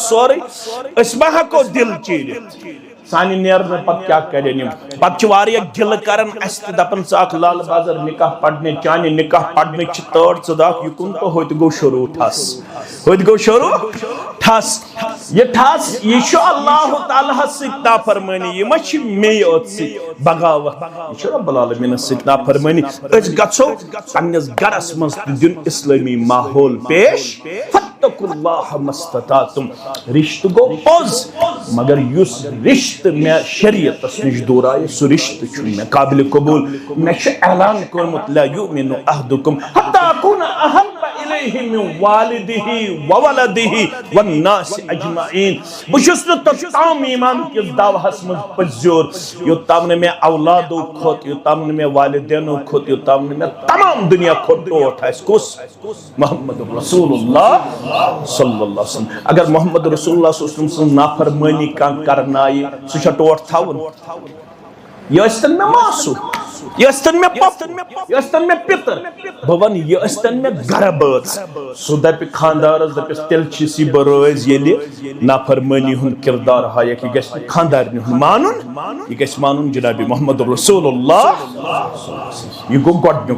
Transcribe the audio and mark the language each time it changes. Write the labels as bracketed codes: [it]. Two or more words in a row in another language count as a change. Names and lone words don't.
[ks] سورُے أسۍ ما ہٮ۪کو دل چیٖرِتھ سانہِ نیرنہٕ پتہٕ کیٛاہ کرن یِم پتہٕ چھِ واریاہ گِلہٕ کران اَسہِ تہِ دپان ژٕ اکھ لال بازر نکاح پرنہِ چانہِ نکاح پرنٕچ چھِ تٲر ژٕ داکھ یُکُن تہٕ ہوٚتہِ گوٚو شروٗع ٹھس ہوٚتہِ گوٚو شروٗع ٹھس یہ ٹھس یہ چھُ اللہ تعالیٰ ہس سۭتۍ نافرمٲنی یہِ ما چھِ مے یوت سۭتۍ بغاوت یہِ چھُ رب العالمیٖنس سۭتۍ نافرمٲنی أسۍ گژھو پننِس گرس منٛز تہِ دیُن اسلٲمی ماحول پیش [ar] فاتقوا اللہ ما استطعتم [ks] رشتہٕ گوٚو پوٚز مگر یُس رشتہٕ مےٚ شریعتس نِش دوٗرایہِ سُہ رشتہٕ چھُنہٕ مےٚ قابلِ قبوٗل مےٚ چھُ اعلان کوٚرمُت [ar] لا یؤمنُ احدکم حتی اکوٗنَ احب الیہ من والدہ وولدہ والناس اجمعین [ks] بہٕ چھُس نہٕ توٚتام ایمان کِس دعوہس منٛز پٔزیور یوٚتام نہٕ مےٚ اولادو کھۄت یوٚتام نہٕ مےٚ والدینو کھۄت یوٚتام نہٕ مےٚ تمام دُنیا کھۄت ٹوٹھ آسہِ کُس محمد رسول اللہ [ar] صلی اللہ علیہ وسلم [ks] اگر محمد رسول اللہ [ar] صلی اللہ علیہ وسلم [ks] سٕنٛز نافرمٲنی کانٛہہ کرنایہِ سُہ چھا ٹوٹھ تھاوُن یہ ٲسۍتن مےٚ ماسوٗ یہ ٲسۍتن مےٚ پۄپھٕ یہِ ٲسۍتن مےٚ پِتٕر بہٕ وَنہٕ یہِ ٲسۍتن مےٚ گرٕ بٲژ سُہ دپہِ خاندارس دپٮ۪س تیٚلہِ چھِس یہِ بہٕ رٲزۍ ییٚلہِ نافرمٲنی ہُنٛد کردار ہایکھ یہِ گژھِ نہٕ خاندارنہِ ہُنٛد مانُن یہِ گژھِ مانُن جنابِ محمد رسول اللہ یہ گوٚو گۄڈنیُک